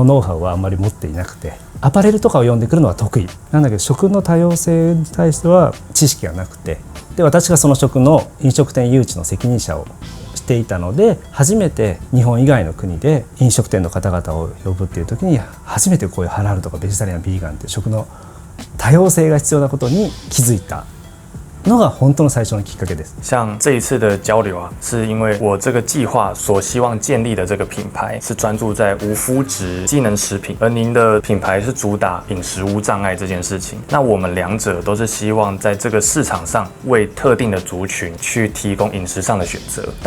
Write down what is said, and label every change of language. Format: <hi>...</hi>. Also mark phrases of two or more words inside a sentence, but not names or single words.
<ja>ノウハウはあんまり持っていなくて、アパレルとかを読んでくるのは得意なんだけど、食の多様性に対しては知識がなくて、で私がその食の飲食店誘致の責任者をしていたので、初めて日本以外の国で飲食店の方々を呼ぶっていう時に、初めてこういうハラルとかベジタリアン、ビーガンって食の多様性が必要なことに気づいたのが本当の最初のきっかけです。</ja> <zh>像这一次的交流啊，是因为我这个计划所希望建立的这个品牌是专注在无麸质机能食品，而您的品牌是主打饮食无障碍这件事情。那我们两者都是希望在这个市场上为特定的族群去提供饮食上的选择，但</zh>